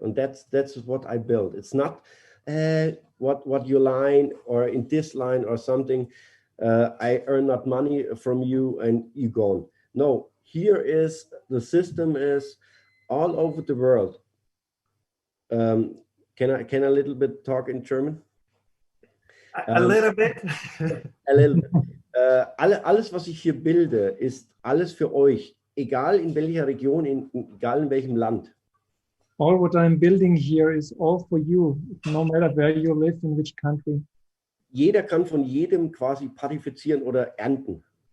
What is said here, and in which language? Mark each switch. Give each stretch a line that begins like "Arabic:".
English: And that's what I build. It's not what you line or in this line or something, I earn that money from you and you gone. No, here is, the system is all over the world. Can I a little bit talk in German? A little bit. A little bit.
German: Alles, was ich hier bilde, ist alles für euch, egal in welcher Region, egal in welchem Land.
English: All what I'm building here is all for you, no matter where you live, in which country.
German: Jeder kann von jedem quasi partizipieren oder ernten.